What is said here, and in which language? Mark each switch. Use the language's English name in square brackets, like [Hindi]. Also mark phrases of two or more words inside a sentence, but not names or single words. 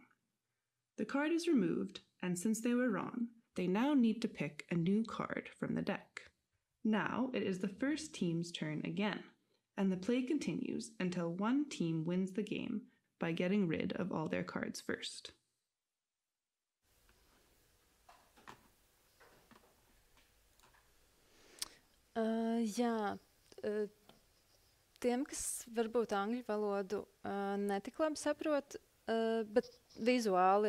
[English] The card is removed, and since they were wrong, they now need to pick a new card from the deck. Now it is the first team's turn again, and the play continues until one team wins the game by getting rid of all their cards first. [Latvian] Tiem, kas varbūt angļu valodu netik labi saprot, bet vizuāli